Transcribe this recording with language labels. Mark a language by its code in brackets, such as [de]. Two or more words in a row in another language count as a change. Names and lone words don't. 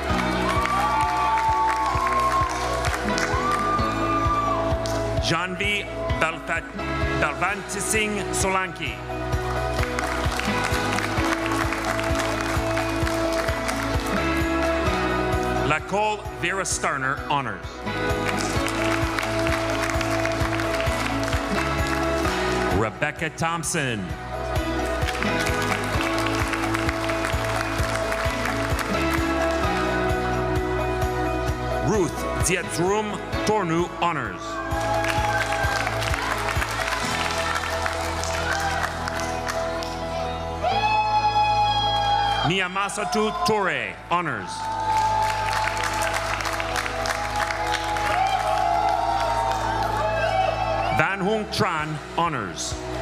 [en] Janvi Balvanti Singh Solanki. Lacole Vera Starner, honors. Rebecca Thompson. Ruth Zietrum Tornu, honors. Niamasatu Torre, honors. Van Hung Tran, honors.